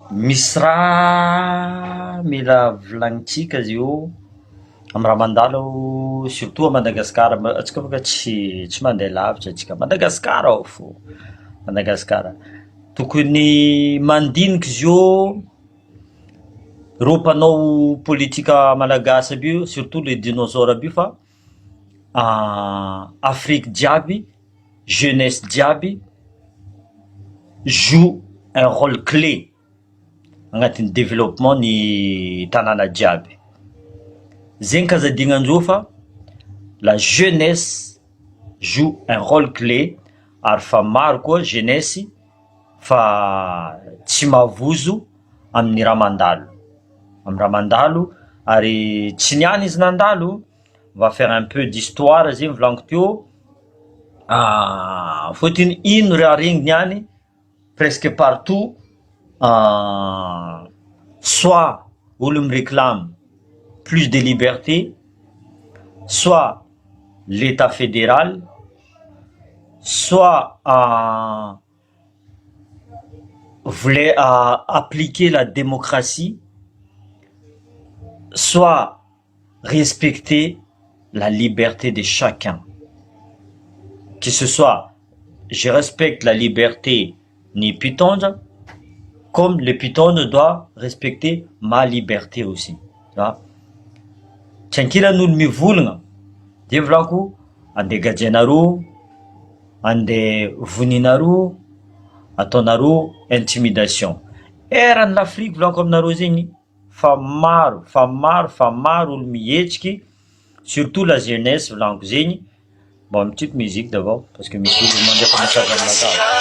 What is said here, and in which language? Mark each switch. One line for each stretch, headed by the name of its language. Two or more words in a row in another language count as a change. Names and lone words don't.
Malagasy: Misy raha mila volagnintsika izy io amy raha mandalo
French: surtout à
Malagasy: Madagasikara, atsika boka tsy mandeha lavitra atsika, Madagasikara ao fo, Madagasikara. Tokony mandiniky izy io reo mpanao politika malagasy aby io,
French: surtout le dinosaures
Malagasy: aby io fa Afrique jiaby, jeunesse jiaby
French: joue un rôle clé
Malagasy: agnatin'ny développement ny tanàna jiaby. Zegny kazadignandreo fa
French: la jeunesse joue un rôle clé
Malagasy: ary fa maro koa jeunesse fa tsy mavozo amin'ny raha mandalo, amin'ny raha mandalo ary tsy niany izy nandalo.
French: On va faire un peu d'histoire
Malagasy: zegny volaniko teo. Fôtiny ino raha regny niany
French: presque partout soit olo réclame plus de liberté, soit l'État fédéral, soit voulait appliquer la démocratie, soit respecter la liberté de chacun. Que ce soit, je respecte la liberté
Malagasy: ni Pitondra,
French: comme le Pitondra doit respecter ma liberté aussi.
Malagasy: Tsy ankilan'olo mivolagna de volako andeha gajianareo, andeha voninareo, ataonareo intimidation. Eran'ny l'Afrique volako aminareo zegny fa maro olo mihetsiky,
French: surtout la jeunesse
Malagasy: volaniko zegny.
French: Bon, une petite musique d'abord parce que
Malagasy: misy olo mandefa message aminakahy.